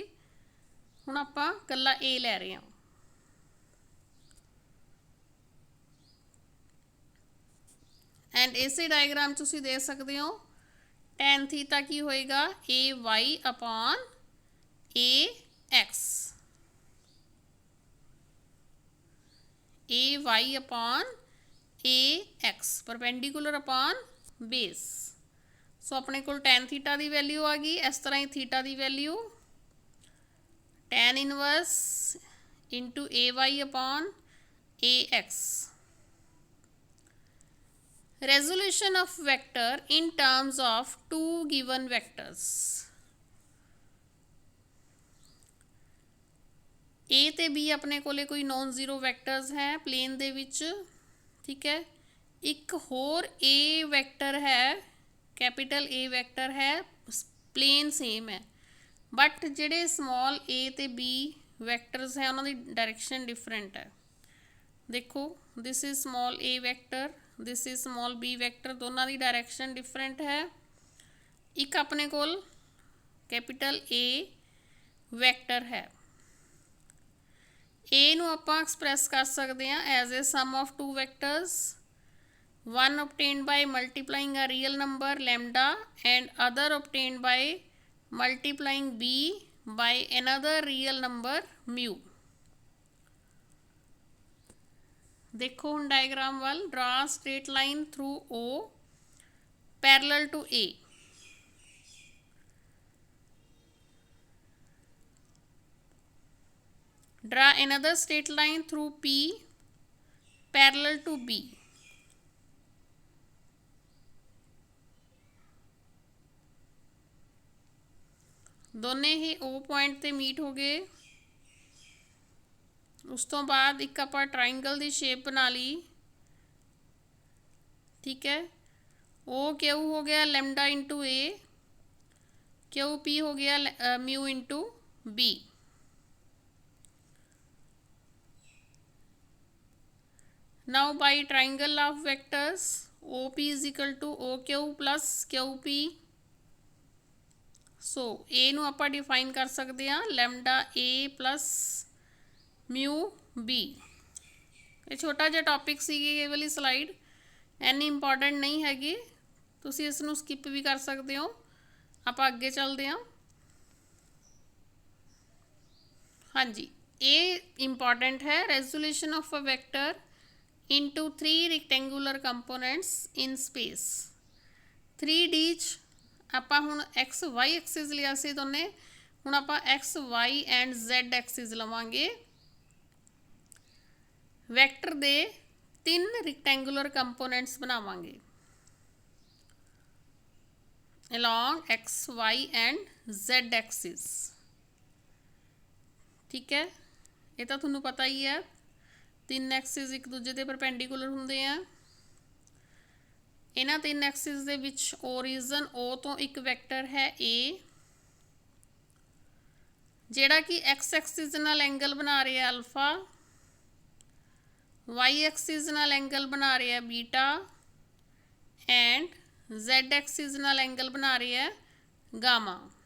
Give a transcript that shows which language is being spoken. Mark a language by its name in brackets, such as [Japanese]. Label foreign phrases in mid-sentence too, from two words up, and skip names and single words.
[Punjabi] ਹੁਣ ਆਪਾਂ ਇਕੱਲਾ a ਲੈ ਰਹੇ ਹਾਂ। ਐਂਡ ਇਸੇ ਡਾਇਗਰਾਮ 'ਚ ਤੁਸੀਂ ਦੇਖ ਸਕਦੇ ਹੋ [English] tan theta [Punjabi] ਕੀ ਹੋਏਗਾ, [English] ay upon ax, ay upon ax perpendicular upon base. [Punjabi] ਸੋ ਆਪਣੇ ਕੋਲ [English] tan theta [Punjabi] ਦੀ ਵੈਲਿਊ ਆ ਗਈ। ਇਸ ਤਰ੍ਹਾਂ ਹੀ ਥੀਟਾ ਦੀ ਵੈਲਿਊ [English] tan inverse into ay upon ax. Resolution of vector in terms of two given vectors। [Punjabi] A ਤੇ B ਆਪਣੇ ਕੋਲੇ ਕੋਈ [English] non zero vectors [Punjabi] ਹੈ ਪਲੇਨ ਦੇ ਵਿੱਚ, ਠੀਕ ਹੈ। ਇੱਕ ਹੋਰ A ਵੈਕਟਰ ਹੈ, [English] capital A vector [Punjabi] ਹੈ, [English] plane same [Punjabi] ਹੈ, ਬਟ ਜਿਹੜੇ [English] small a [Punjabi] ਤੇ B ਵੈਕਟਰਸ ਹੈ ਉਹਨਾਂ ਦੀ [English] direction different [Punjabi] ਹੈ। ਦੇਖੋ [English] this is small a vector, this is small b vector, [Punjabi] ਦੋਨਾਂ ਦੀ [English] direction different [Punjabi] ਹੈ। ਇੱਕ ਆਪਣੇ ਕੋਲ [English] capital A vector [Punjabi] ਹੈ। a ਨੂੰ ਆਪਾਂ ਐਕਸਪ੍ਰੈਸ ਕਰ ਸਕਦੇ ਹਾਂ [English] as a sum of two vectors, one obtained by multiplying a real number lambda and other obtained by multiplying b by another real number mu। [Punjabi] ਦੇਖੋ ਹੁਣ ਡਾਇਗ੍ਰਾਮ ਵਾਲ [English] draw straight line through O parallel to A। draw another straight line through P parallel to B। [Punjabi] ਦੋਨੇ ਹੀ O ਪੁਆਇੰਟ ਤੇ ਮੀਟ ਹੋ ਗਏ। ਉਸ ਤੋਂ ਬਾਅਦ ਇੱਕ ਆਪਾਂ ਟਰਾਇੰਗਲ ਦੀ ਸ਼ੇਪ ਬਣਾ ਲਈ, ਠੀਕ ਹੈ। O Q ਹੋ ਗਿਆ [English] lambda into A, [Punjabi] Q P ਹੋ ਗਿਆ [English] mu into B. now by triangle of vectors OP is equal to OQ plus QP। [Punjabi] ਸੋ A ਨੂੰ ਆਪਾਂ ਡਿਫਾਈਨ ਕਰ ਸਕਦੇ ਹਾਂ [English] lambda A plus mu B. [Punjabi] ਇਹ ਛੋਟਾ ਜਿਹਾ ਟੌਪਿਕ ਸੀਗੀ ਇਹ ਵਾਲੀ ਸਲਾਈਡ, ਇੰਨੀ ਇੰਪੋਰਟੈਂਟ ਨਹੀਂ ਹੈਗੀ, ਤੁਸੀਂ ਇਸ ਨੂੰ ਸਕਿਪ ਵੀ ਕਰ ਸਕਦੇ ਹੋ। ਆਪਾਂ ਅੱਗੇ ਚੱਲਦੇ ਹਾਂ। ਹਾਂਜੀ, ਇਹ ਇੰਪੋਰਟੈਂਟ ਹੈ। [English] resolution of a vector into 3 rectangular components in space। [Punjabi] 3D 'ਚ ਆਪਾਂ ਹੁਣ [English] x y axis [Punjabi] लिया ਸੀ ਦੋਨੇ, ਹੁਣ ਆਪਾਂ [English] x y and Z axis [Punjabi] ਲਵਾਂਗੇ। ਵੈਕਟਰ ਦੇ [English] 3 rectangular components [Punjabi] ਬਣਾਵਾਂਗੇ [English] along x y and z axis। [Punjabi] ਠੀਕ ਹੈ, ਇਹ ਤਾਂ ਤੁਹਾਨੂੰ ਪਤਾ ਹੀ ਹੈ, 3 ਐਕਸਿਸ ਇੱਕ ਦੂਜੇ ਦੇ ਪਰਪੈਂਡੀਕੂਲਰ ਹੁੰਦੇ ਆ। ਇਹਨਾਂ 3 ਐਕਸਿਸ ਦੇ ਵਿੱਚ ਓਰੀਜਨ O ਤੋਂ ਇੱਕ ਵੈਕਟਰ ਹੈ A, ਜਿਹੜਾ ਕਿ x ਐਕਸਿਸ ਨਾਲ ਐਂਗਲ ਬਣਾ ਰਿਹਾ ਅਲਫਾ, y ਐਕਸਿਸ ਨਾਲ ਐਂਗਲ ਬਣਾ ਰਿਹਾ ਬੀਟਾ ਐਂਡ z ਐਕਸਿਸ ਨਾਲ ਐਂਗਲ ਬਣਾ ਰਿਹਾ ਗਾਮਾ।